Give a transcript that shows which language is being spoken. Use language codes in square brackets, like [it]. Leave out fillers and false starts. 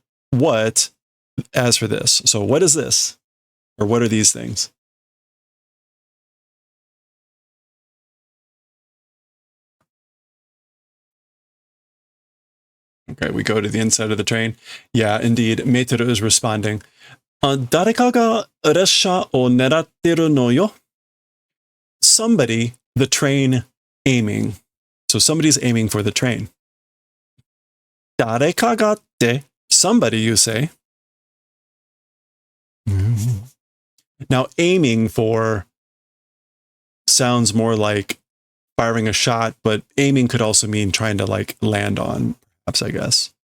[en] What? As for this, so what is this, or what are these things? Okay, we go to the inside of the train. Yeah, indeed. Meiteru is responding. [ja] 誰かが列車を狙ってるのよ. [en] Somebody, the train, aiming. So somebody's aiming for the train. [ja] 誰かがって, [en] somebody, you say. Now, aiming for sounds more like firing a shot, but aiming could also mean trying to like land on, perhaps, I guess.